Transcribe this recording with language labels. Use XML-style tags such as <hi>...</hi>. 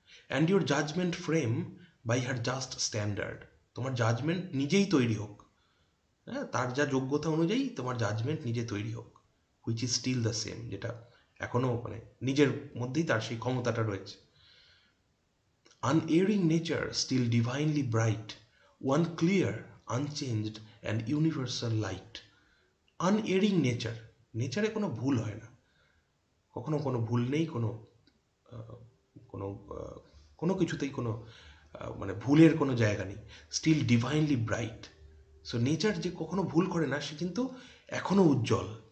<en>and your judgement frame by her just standard,</en> <bn>তোমার judgement নিজেই তৈরি হোক, হ্যাঁ, তার যা যোগ্যতা অনুযায়ী তোমার জাজমেন্ট নিজে তৈরি হোক,</bn> <en>which is still the same,</en> <bn>যেটা এখনও মানে নিজের মধ্যেই তার সেই ক্ষমতাটা রয়েছে।</bn> <en>Unerring nature still divinely bright, one clear, unchanged and universal light.</en> <bn>আনএরিং nature, নেচারে কোনো ভুল হয় না, কখনো কোনো ভুল নেই, কোনো কোনো কোনো কিছুতেই কোনো মানে ভুলের কোনো জায়গা নেই। Still divinely bright, so nature যে কখনো ভুল করে না, সে কিন্তু এখনও উজ্জ্বল।</bn>